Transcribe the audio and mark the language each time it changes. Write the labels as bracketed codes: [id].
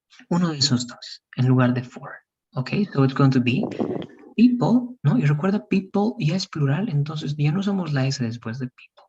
[es] Uno de esos dos, en lugar de for. [en] Okay, so it's going to be people, ¿no? [es] Y recuerda, people ya es plural, entonces ya no usamos la S después de people.